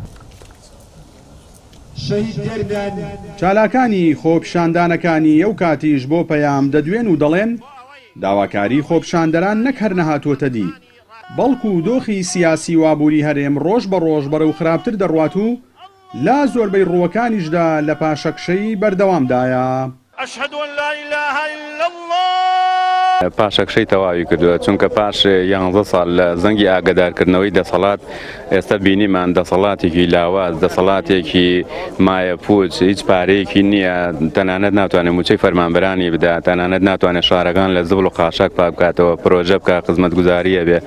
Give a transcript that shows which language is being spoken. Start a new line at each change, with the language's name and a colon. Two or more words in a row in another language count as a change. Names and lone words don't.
Central Kurdish: چالاکانی خۆپیشاندانەکانی ئەو کاتیش بۆ پەیام دەدوێن و دەڵێن داواکاری خۆپیشاندەران نەک هەر نەهاتوۆتە دی، بەڵکو دۆخی سیاسی وابووری هەرێم ڕۆژ بە ڕۆژ بەرەو خراپتر دەڕوات و لا زۆربەی ڕووەکانیشدا لە پاشەکشەی بەردەوامدایە.
Arabic: أشهد أن لا إله إلا الله.
Central Kurdish: پاشەکشەی تەواوی کردووە، چونکە پاش 11 ساڵ لە زەنگی ئاگدارکردنەوەی دەسەڵات ئێستا بینیمان دەسەڵاتێکی لاواز، دەسەڵاتێکی مایە پوچ، هیچ پارەیەکی نییە، تەنانەت ناتوانێت موچەی فەرمانبەرانی بدات، تەنانەت ناتوانێت شارەکان لە زبڵ و قاشک پاک بکاتەوە، پرۆژە بکە، خزمەتگوزاریە بێ.